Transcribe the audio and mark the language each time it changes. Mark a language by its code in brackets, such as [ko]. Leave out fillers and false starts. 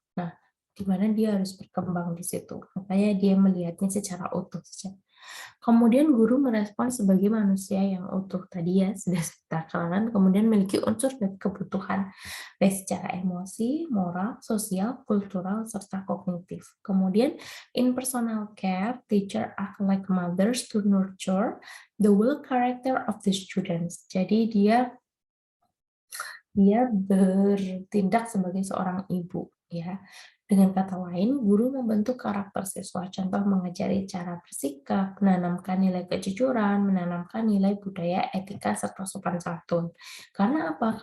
[id] Nah, di mana dia harus berkembang di situ. Makanya dia melihatnya secara utuh. Kemudian guru merespon sebagai manusia yang utuh tadi ya sudah kita kenalan, kemudian memiliki unsur dan kebutuhan baik secara emosi, moral, sosial, kultural, serta kognitif. Kemudian [en] in personal care, teacher act like mothers to nurture the will character of the students. [id] Jadi dia bertindak sebagai seorang ibu ya. Dengan kata lain, guru membentuk karakter siswa, contoh mengajari cara bersikap, menanamkan nilai kejujuran, menanamkan nilai budaya, etika, serta sopan santun. Karena apa?